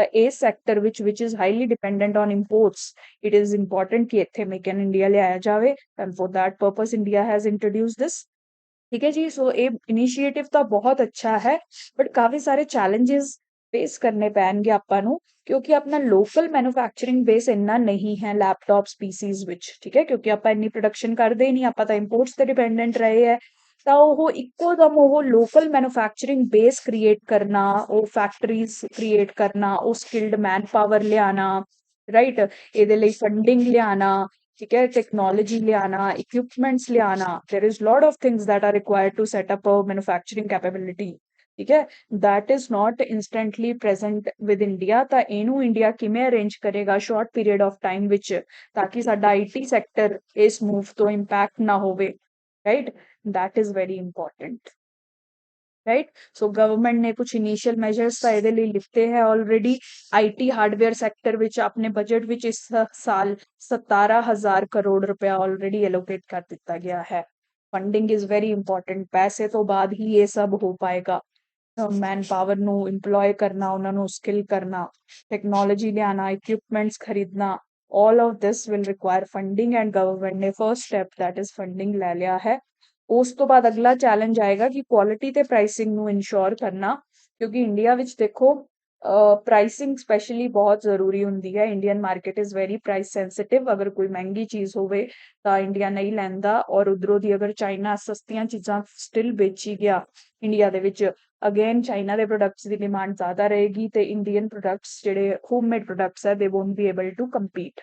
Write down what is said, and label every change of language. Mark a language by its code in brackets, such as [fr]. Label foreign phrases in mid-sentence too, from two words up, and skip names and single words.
[pa] ਇਸ ਸੈਕਟਰ [en] which is highly dependent on imports it is important [pa] ਕਿ ਇੱਥੇ ਮੇਕ ਇਨ ਇੰਡੀਆ ਲਿਆਇਆ ਜਾਵੇ [en] and for that purpose India has introduced this [pa] ਠੀਕ ਹੈ ਜੀ ਸੋ ਇਹ ਇਨੀਸ਼ੀਏਟਿਵ ਤਾਂ ਬਹੁਤ ਅੱਛਾ ਹੈ ਬਟ ਕਾਫੀ ਸਾਰੇ [en] challenges face [pa] ਕਰਨੇ ਪੈਣਗੇ ਆਪਾਂ ਨੂੰ ਕਿਉਂਕਿ ਆਪਣਾ [en] local manufacturing base [pa] ਇੰਨਾ ਨਹੀਂ ਹੈ [en] laptops PCs [pa] ਵਿੱਚ ਠੀਕ ਹੈ ਕਿਉਂਕਿ ਆਪਾਂ ਇੰਨੀ ਪ੍ਰੋਡਕਸ਼ਨ ਕਰਦੇ ਹੀ ਨਹੀਂ ਆਪਾਂ ਤਾਂ ਇੰਪੋਰਟਸ ਤੇ ਡਿਪੈਂਡੈਂਟ ਰਹੇ ਹੈ ਤਾਂ ਉਹ ਇੱਕੋ ਦਮ ਉਹ [en] local manufacturing base create [pa] ਕਰਨਾ ਉਹ [en] factories create [pa] ਕਰਨਾ ਉਹ [en] skilled man power [pa] ਲਿਆਣਾ ਰਾਈਟ ਇਹਦੇ ਲਈ ਫੰਡਿੰਗ ਲਿਆਣਾ [hi] ठीक है technology लियाना equipments लियाना [en] there is lot of things that are required to set up a manufacturing capability [hi] ठीक है [en] that is not instantly present with India [pa] ਤਾਂ ਇਹਨੂੰ ਇੰਡੀਆ ਕਿਵੇਂ ਅਰੇਂਜ ਕਰੇਗਾ [en] short period of time [pa] ਵਿੱਚ ਤਾਂ ਕਿ ਸਾਡਾ IT ਸੈਕਟਰ ਇਸ ਮੂਵ ਤੋਂ ਇੰਪੈਕਟ ਨਾ ਹੋਵੇ [en] right that is very important right so government [hi] ने कुछ [en] initial measures [pa] ਤਾਂ ਇਹਦੇ ਲਈ ਲਿੱਤੇ ਹੈ already [en] IT hardware sector [pa] ਵਿੱਚ ਆਪਣੇ ਬਜਟ ਵਿੱਚ ਇਸ ਸਾਲ 17000 ਕਰੋੜ ਰੁਪਇਆ [en] already allocate [pa] ਕਰ ਦਿੱਤਾ ਗਿਆ ਹੈ [en] funding is very important [pa] ਪੈਸੇ ਤੋਂ ਬਾਅਦ ਹੀ ਇਹ ਸਭ ਹੋ ਪਾਏਗਾ [en] man power [pa] ਨੂੰ ਇੰਪਲੋय ਕਰਨਾ ਉਹਨਾਂ ਨੂੰ ਸਕਿੱਲ ਕਰਨਾ ਟੈਕਨੋਲੋਜੀ ਲਿਆਣਾ ਇਕਵਿਪਮੈਂਟਸ ਖਰੀਦਣਾ [en] all of this will require funding [pa] and government ਨੇ [en] first step that is funding [pa] ਲੈ ਲਿਆ ਹੈ ਉਸ ਤੋਂ ਬਾਅਦ ਅਗਲਾ ਚੈਲੰਜ ਆਏਗਾ ਕਿ ਕੁਆਲਿਟੀ ਤੇ ਪ੍ਰਾਈਸਿੰਗ ਨੂੰ ਇਨਸ਼ੋਰ ਕਰਨਾ ਕਿਉਂਕਿ ਇੰਡੀਆ ਵਿੱਚ ਦੇਖੋ ਪ੍ਰਾਈਸਿੰਗ ਸਪੈਸ਼ਲੀ ਬਹੁਤ ਜ਼ਰੂਰੀ ਹੁੰਦੀ ਹੈ। [en] Indian market is very price sensitive. [pa] ਅਗਰ ਕੋਈ ਮਹਿੰਗੀ ਚੀਜ਼ ਹੋਵੇ ਤਾਂ ਇੰਡੀਆ ਨਹੀਂ ਲੈਂਦਾ, ਔਰ ਉਧਰੋਂ ਦੀ ਅਗਰ ਚਾਈਨਾ ਸਸਤੀਆਂ ਚੀਜ਼ਾਂ ਸਟਿਲ ਵੇਚੀ ਗਿਆ ਇੰਡੀਆ ਦੇ ਵਿੱਚ, ਅਗੇਨ ਚਾਈਨਾ ਦੇ ਪ੍ਰੋਡਕਟਸ ਦੀ ਡਿਮਾਂਡ ਜ਼ਿਆਦਾ ਰਹੇਗੀ ਤੇ [en] Indian products [pa] ਜਿਹੜੇ [en] homemade products [pa] ਹੈ [en] they won't be able to compete.